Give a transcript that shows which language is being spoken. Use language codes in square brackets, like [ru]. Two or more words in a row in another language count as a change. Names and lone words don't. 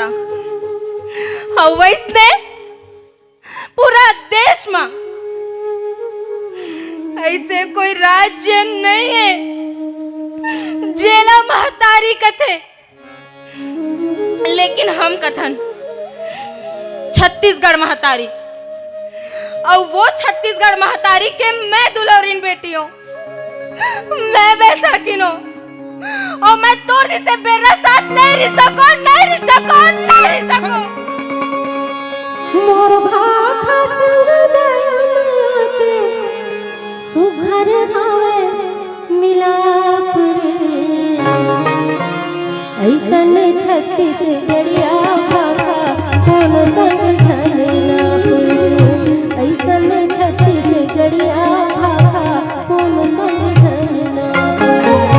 [hne] और वैसने पूरा देश में ऐसे कोई राज्य नहीं है जेला महतारी कथे, लेकिन हम कथन छत्तीसगढ़ महतारी। और वो छत्तीसगढ़ महतारी के मैं दुलौरीन बेटी हूँ, मैं बैसाखी हूँ। और मैं तोर से बेरा साथ नहीं रह सकूं, नहीं रह सकूं, नहीं रह सकूं। मोर भाखा संग दया के सुघर भावे मिलाप रे, ऐसन 36 गड़िया भाखा कौन संग झलनाप रे, ऐसन 36 गड़िया भाखा कौन संग झलनाप रे।